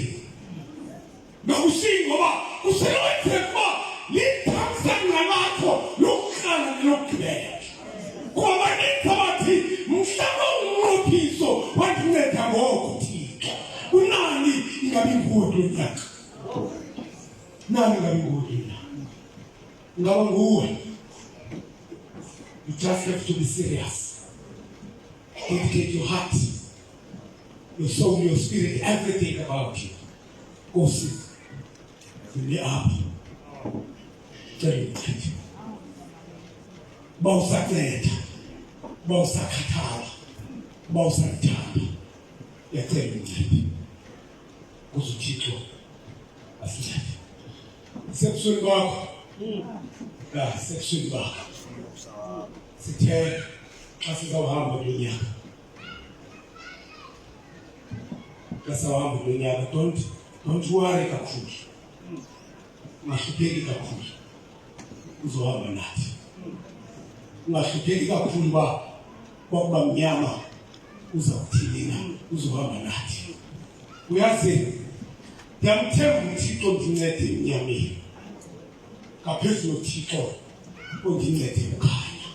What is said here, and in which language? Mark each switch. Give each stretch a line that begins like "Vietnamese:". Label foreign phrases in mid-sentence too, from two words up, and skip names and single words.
Xhosa: Ngakushiyi ngoba kusebenze kuba lithamsanqa lakho lokuqala nelokugqibela. Ngoba nithabathi mhlaba unqophiso wandinceda ngoko Thixo. Unani ingabi nguwe kulo nyaka? Nani ingabi nguwe kulo nyaka? Ingaba nguwe.
English: You just have to be serious. Dedicate your heart, your soul, your spirit, everything about you. Go sit. Be up. Tell you the truth.
Xhosa: Bawusaqeda, bawusakhathala, bawusathanda. Yacela incwadi. Kuze uThixo asihlale. Sebusweni bakho. Sebusweni bakho. Sithe xa sizawuhamba lo nyaka. Xa sizawuhamba lo nyaka,
English: don't worry kakhulu.
Xhosa: Ungahlupheki kakhulu. Uzohamba nathi. Ungahlupheki kakhulu ba kwakuba mnyama uzawuthini na uzohamba nathi. Uyazi ndiyamthemba uThixo ndincede emnyameni ngaphezu noThixo ondincede kukhanya.